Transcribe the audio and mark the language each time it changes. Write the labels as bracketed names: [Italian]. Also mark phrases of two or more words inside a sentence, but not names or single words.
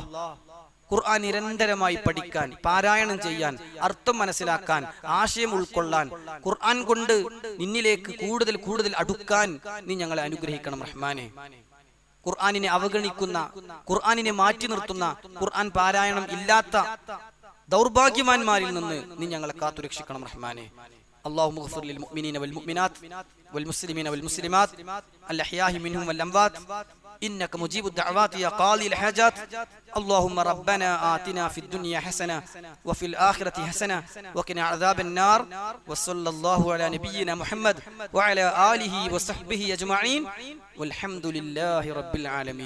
[Malayalam] ഖുർആൻ നിരന്തരമായി പഠിക്കാൻ, പാരായണം ചെയ്യാൻ, അർത്ഥം മനസ്സിലാക്കാൻ, ആശയം ഉൾക്കൊള്ളാൻ, ഖുർആൻ കൊണ്ട് നിന്നിലേക്ക് കൂടുതൽ കൂടുതൽ അടുക്കാൻ നീ ഞങ്ങളെ അനുഗ്രഹിക്കണം റഹ്മാനെ. ഖുർആനിനെ അവഗണിക്കുന്ന, ഖുർആനിനെ മാറ്റി നിർത്തുന്ന, ഖുർആൻ പാരായണം ഇല്ലാത്ത ദൗർഭാഗ്യവാന്മാരിൽ നിന്ന് നീ ഞങ്ങളെ കാത്തുരക്ഷിക്കണം റഹ്മാനെ. [Arabic] اللهم اغفر للمؤمنين والمؤمنات والمسلمين والمسلمات الأحياء منهم والأموات إنك مجيب الدعوات يا قاضي الحاجات. اللهم ربنا آتنا في الدنيا حسنة وفي الآخرة حسنة وقنا عذاب النار. وصلى الله على نبينا محمد وعلى آله وصحبه أجمعين والحمد لله رب العالمين.